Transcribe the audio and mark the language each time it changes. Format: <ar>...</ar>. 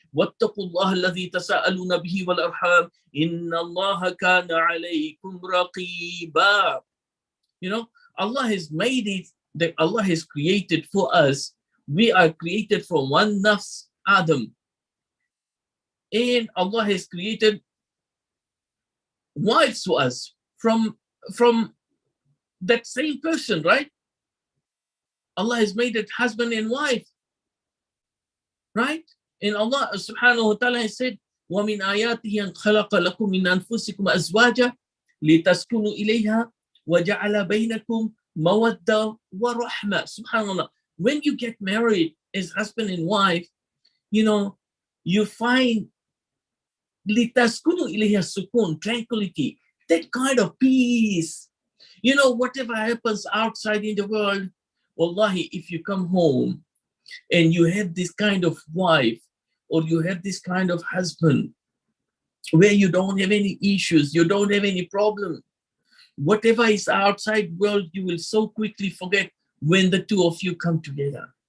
<ar>واتقوا الله الذي تساءلون به والأرحام إن الله كان عليكم رقيبا.</ar> <en>You know, Allah has made it that Allah has created for us. We are created from one nafs, Adam. And Allah has created wives for us from that same person, right? Allah has made it husband and wife, right? And Allah subhanahu wa ta'ala has said,</en> <ar>وَمِنْ آيَاتِهِ أَنْ خَلَقَ لَكُم مِّنْ أَنفُسِكُمْ أَزْوَاجًا لِتَسْكُنُوا إِلَيْهَا وَجَعَلَ بَيْنَكُمْ مَوَدَّةً وَرَحْمَةً. Subhanallah.</ar> <en>When you get married as husband and wife, you know, you find</en> <ar>لِتَسْكُنُوا إِلَيْهَا</ar> <en>sukun, tranquility, that kind of peace. You know, whatever happens outside in the world, wallahi, if you come home and you have this kind of wife or you have this kind of husband where you don't have any issues, you don't have any problem, whatever is outside world, you will so quickly forget when the two of you come together.</en>